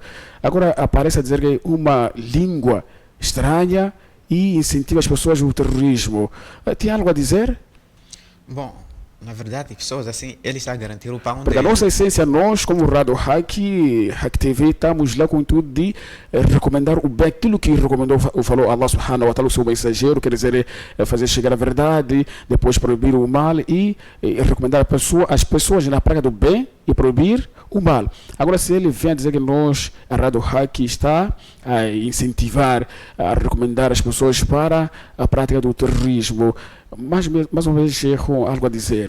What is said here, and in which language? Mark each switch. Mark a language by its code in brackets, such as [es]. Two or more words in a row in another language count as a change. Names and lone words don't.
[pt] Agora aparece a dizer que é uma língua estranha e incentiva as pessoas ao terrorismo. Tem algo a dizer? Bom, na verdade, pessoas assim, ele está a garantir o pão Porque a dele. nossa essência, nós como Rádio Hack TV, estamos lá com o intuito de recomendar o bem, aquilo que recomendou, falou [ar] الله سبحانه وتعالى, [pt] o seu mensageiro, quer dizer, fazer chegar a verdade, depois proibir o mal e recomendar as pessoas na prática do bem e proibir o mal. Agora, se ele vem a dizer que nós, a Rádio Hack, está a incentivar, a recomendar as pessoas para a prática do terrorismo, mais uma vez, com algo a dizer.